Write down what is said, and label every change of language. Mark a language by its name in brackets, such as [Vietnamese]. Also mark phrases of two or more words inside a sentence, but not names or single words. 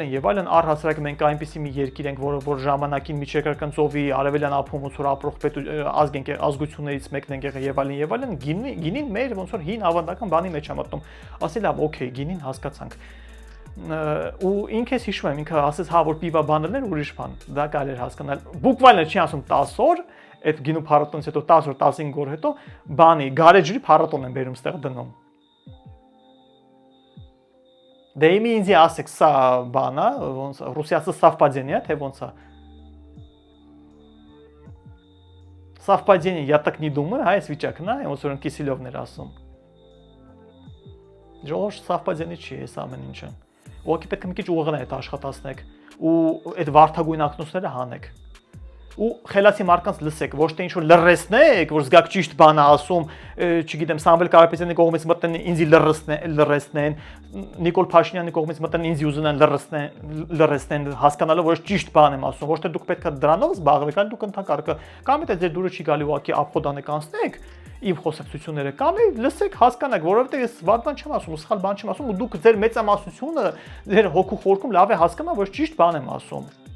[Armenian] այլն, առհասարակ մենք այնպիսի մի երկիր ենք, որ ժամանակին միջերկրական ծովի արևելյան ափում ոնց որ ապրող ազգություններից մեկն ենք եղել եւ այլն, գինին մեր ոնց որ հին ավանդական բանի մեջ է մտնում։ Ասի լավ, օքեյ, գինին հասկացանք։ Ու ինքս հիշում եմ, ինքը ասեց հա որ պիվա բաներն էր ուրիշ բան, դա կարելի էր հասկանալ։ Բուկվալներ չի ասում 10 օր, այդ գինու փառատոնից հետո 10 օր, 15 օր հետո բանի գարեջրի փառատոն են բերում ստեղ դնում։ Դե իմի ինձ ասեք սա բանա, ոնց ռուսիացի совпадение, թե ոնց է։ [Russian] Совпадение, я так не думаю, [Armenian] հա, այս վիճակն է, ոնց որ Կիսիլովն էր ասում։ Ժողովուրդ совпадение չի, այս ամեն ինչը։ Ուղղակի պետք է մի քիչ ուղղել այդ աշխատացնեք ու այդ վարդագույն ակնոցները հանեք։ Ու խելացի մարկանց լսեք, ոչ թե ինչ որ լրացնեք, որ զգաք ճիշտ բան ասում, չգիտեմ, Սամվել Կարապետյանի կողմից մտնեն ինձ լրացնեն, Նիկոլ Փաշինյանի կողմից մտնեն ինձ ուզենան լրացնեն, հասկանալով որ ճիշտ բան եմ ասում, ոչ թե դուք պետք է դրանով զբաղվեք, այլ դուք ընդհակառակը կամ եթե ձեր դուրը չի գալի ուղղակի ապխոդանեք անցնեք իմ խոսակցությունները, կամ լսեք, հասկանաք, որովհետեւ ես վատ բան չեմ ասում, սխալ բան չեմ ասում, ու դուք ձեր մեծամասնությունը, ձեր հոգու խորքում լավ է հասկանա, որ ճիշտ բան եմ ասում։